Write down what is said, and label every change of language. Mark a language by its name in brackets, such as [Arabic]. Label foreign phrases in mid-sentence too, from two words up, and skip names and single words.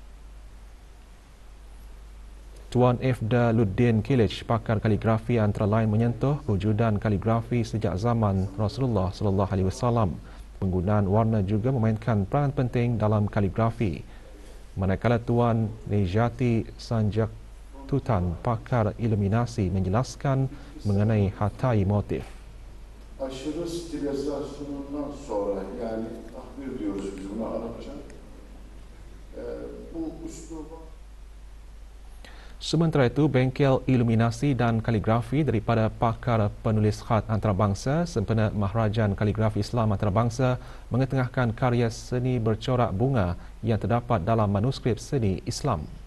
[Malay] Tuan Ifda Luddin Kilij, pakar kaligrafi, antara lain menyentuh kewujudan kaligrafi sejak zaman Rasulullah SAW. Penggunaan warna juga memainkan peranan penting dalam kaligrafi. Manakala Tuan Nejati Sanjak Tutan, pakar iluminasi, menjelaskan mengenai hatai motif. [Turkish] Aşırı stilizasyonundan sonra, yani tahbir diyoruz biz buna Arapça, bu üsluba. [Malay] Sementara itu, bengkel iluminasi dan kaligrafi daripada pakar penulis khat antarabangsa sempena Maharajan Kaligrafi Islam Antarabangsa mengetengahkan karya seni bercorak bunga yang terdapat dalam manuskrip seni Islam.